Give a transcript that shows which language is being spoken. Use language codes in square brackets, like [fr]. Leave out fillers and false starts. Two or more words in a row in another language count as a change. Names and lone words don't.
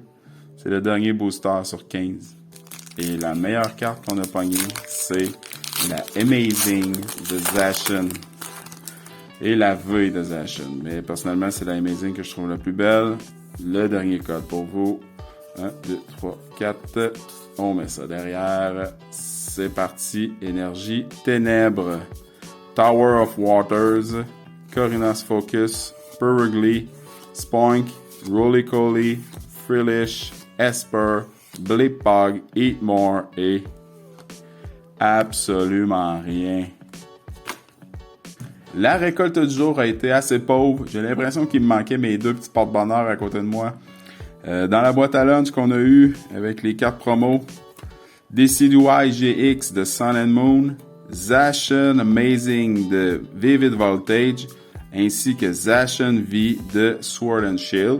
[fr] C'est le dernier booster sur 15. Et la meilleure carte qu'on a pognée, c'est la Amazing de Zacian. Et la V de Zacian. Mais personnellement, c'est la Amazing que je trouve la plus belle. Le dernier code pour vous. 1, 2, 3, 4. On met ça derrière. C'est parti. Énergie Ténèbres. Tower of Waters. Corina's Focus. Purugly. Spoink. Roly-Coly. Frillish. Esper. Blipog. Eatmore. Et absolument rien. La récolte du jour a été assez pauvre. J'ai l'impression qu'il me manquait mes deux petits porte-bonheur à côté de moi. Dans la boîte à lunch qu'on a eu avec les cartes promo, Decidueye GX de Sun and Moon, Zacian Amazing de Vivid Voltage, ainsi que Zacian V de Sword and Shield.